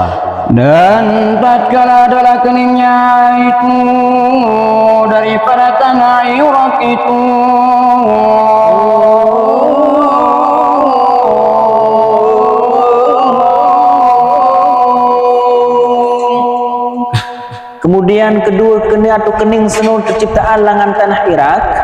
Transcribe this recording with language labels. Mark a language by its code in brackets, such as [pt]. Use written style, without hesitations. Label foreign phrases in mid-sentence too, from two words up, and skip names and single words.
[ms] Dan tatkala adalah keningnya itu daripada tanah Irak itu, [sas] kemudian kedua kening atau kening senu terciptaan langan tanah Irak,